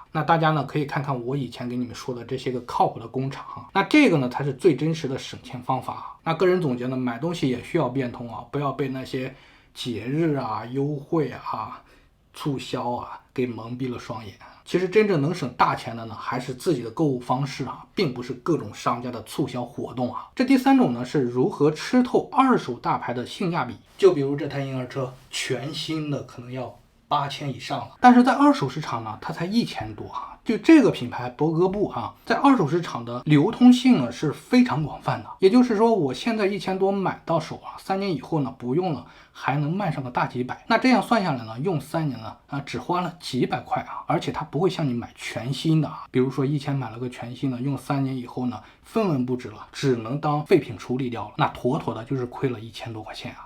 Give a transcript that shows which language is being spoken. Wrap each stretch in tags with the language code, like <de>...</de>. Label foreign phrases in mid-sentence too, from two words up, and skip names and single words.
<zh>那大家呢可以看看我以前給你們說的這些個靠譜的工廠哈，那這個呢才是最真實的省錢方法。那個人總結呢，買東西也需要變通啊，不要被那些節日啊、優惠啊、促銷啊給蒙蔽了雙眼。其實真正能省大錢的呢，還是自己的購物方式啊，並不是各種商家的促銷活動啊。這第3種呢，是如何吃透二手大牌的性價比。就比如這台嬰兒車，全新的可能要8000以上了，但是在二手市場呢，它才1000多啊。就這個品牌博格布啊，在二手市場的流通性呢是非常廣泛的。也就是說，我現在1000多買到手啊，3年以後呢不用了，還能賣上個大幾百。那這樣算下來呢，用3年呢只花了幾百塊啊，而且它不會像你買全新的啊，比如說1000買了個全新的，用3年以後呢分文不值了，只能當廢品處理掉了，那妥妥的就是虧了1000多塊錢啊。</zh>